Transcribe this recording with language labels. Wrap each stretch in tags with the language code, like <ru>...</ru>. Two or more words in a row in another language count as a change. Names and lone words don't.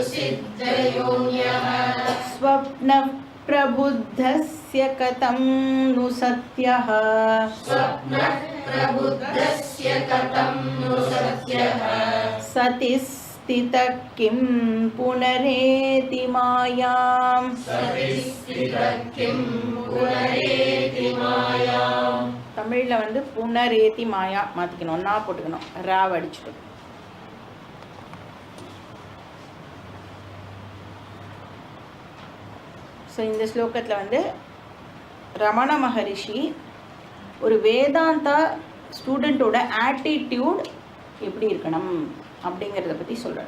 <sa>सिद्धयोन्यः स्वप्नः प्रबुद्धस्य कथं नु सत्यः स्वप्नः प्रबुद्धस्य कथं नु सत्यः सति स्थितः किं पुनरेति मायां सति स्थितः किं पुनरेति मायां।</sa> <ta>தமிழ்ல வந்து புனரேதி மாயா மாத்திக்கணும், ஒன்னா போட்டுக்கணும், ராவ் அடிச்சுட்டு. ஸோ இந்த ஸ்லோகத்தில் வந்து ரமண மகரிஷி ஒரு வேதாந்தா</ta> <en>studentோட attitude</en> <ta>எப்படி இருக்கணும் அப்படிங்கிறத பற்றி சொல்கிறார்.</ta>